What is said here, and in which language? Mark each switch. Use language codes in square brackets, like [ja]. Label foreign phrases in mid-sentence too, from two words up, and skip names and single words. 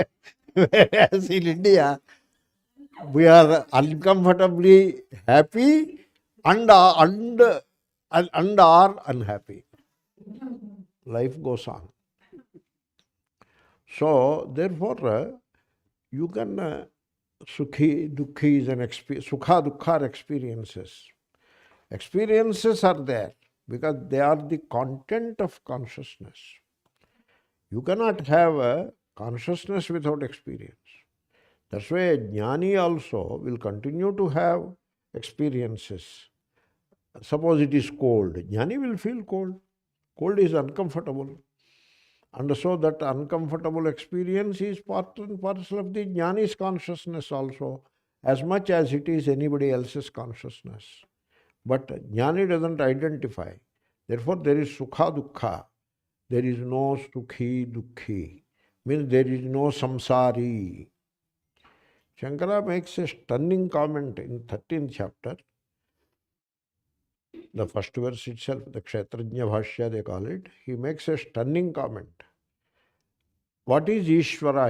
[en] Whereas in India, we are uncomfortably happy and are unhappy. Life goes on. So, therefore, you can [sa] सुखी, दुःखी [en] is an experience. [sa] सुख, दुःख [en] are experiences. Experiences are there because they are the content of consciousness. You cannot have a consciousness without experience. That's why a jnani also will continue to have experiences. Suppose it is cold. Jnani will feel cold. Cold is uncomfortable. And so that uncomfortable experience is part and parcel of the jnani's consciousness also, as much as it is anybody else's consciousness. But jnani doesn't identify. Therefore, there is [sa] सुख दुःख. [en] There is no [sa] सुखी दुःखी. [en] Means there is no samsari. Shankara makes a stunning comment in 13th chapter. The first verse itself, the Kshetrajna Bhashya they call it. He makes a stunning comment. What is Ishvara?